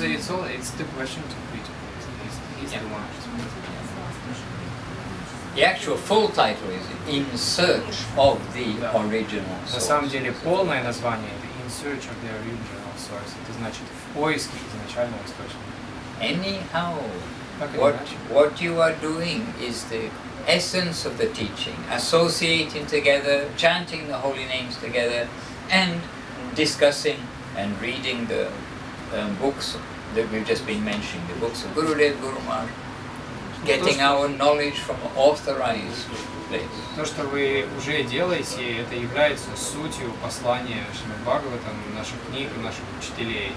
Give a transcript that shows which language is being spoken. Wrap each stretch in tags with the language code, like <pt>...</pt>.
<en>It's the question to Peter. He's the one. The actual full title is In Search of the Original</en> <ru>На самом</ru> <en>Source.</en> <ru>деле полное название это In Search of the Original Source. Это значит в поиске изначального источника.</ru> <en>Anyhow,</en> <ru>Как это значит?</ru> <en>what you are doing is the essence of the teaching, associating together, chanting the holy names together, and discussing and reading the books that we've just been mentioning, the books of Gurudev, Guru Maharaj, getting our knowledge from authorized place.</en> <ru>То, что вы уже делаете, это является сутью послания Шримад Бхагаватам, наших книг, наших учителей.</ru>